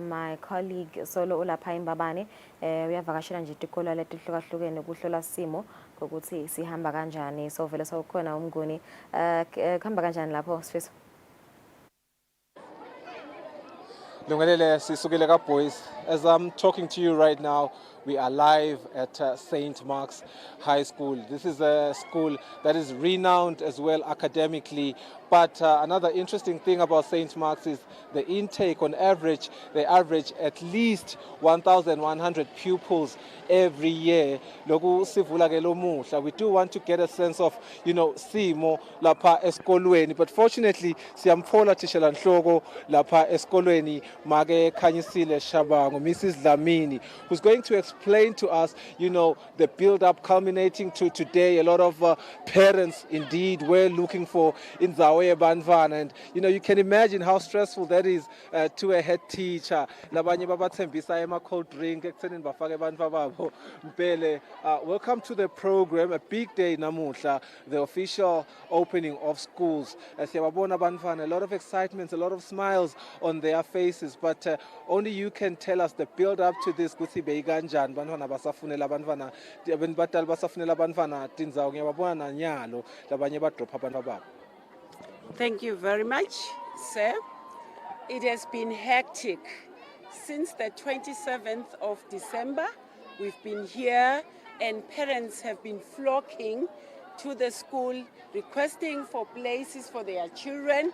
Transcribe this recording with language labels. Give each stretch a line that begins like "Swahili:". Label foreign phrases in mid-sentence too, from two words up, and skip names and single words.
English: My colleague
Swati: Solo ulapha imbabane uyavakashela nje itikolo letihlukahlukene kuhlola simo ukuthi sihamba kanjani. So vele sawukhona umnguni kuhamba kanjani lapho Sifiso? Lungelele sisukile ka boys.
English: As I'm talking to you right now, we are live at St. Mark's High School. This is a school that is renowned as well academically. But another interesting thing about St. Mark's is the intake. On average, they average at least 1,100 pupils every year.
Swati: Loku sivula ke lomuhla.
English: We do want to get a sense of,
Swati: simo lapha esikolweni.
English: But fortunately,
Swati: siyamthola Tishela Nhloko lapha esikolweni make Kusile Shabango,
English: Mrs. Lamini, who's going to explain to us, the build-up culminating to today. A lot of parents indeed were looking for
Swati: Inzawe Banvana,
English: and you can imagine how stressful that is to a head teacher.
Swati: Labanye babathembisa ema
English: cold drink
Swati: ekutheni bafake bantwa babo. Mpele,
English: welcome to the program. A big day namuhla, the official opening of schools.
Swati: Siyababona bantwana,
English: a lot of excitement, a lot of smiles on their faces, but only you can tell us the build up to this.
Swati: Kuthi beyikanjani bantwana basafunela bantwana abantu badala basafunela bantwana tinzawo ngiyababona nanyalo labanye badrop abantwana babo.
English: Thank you very much, sir. It has been hectic. Since the 27th of December, we've been here and parents have been flocking to the school, requesting for places for their children.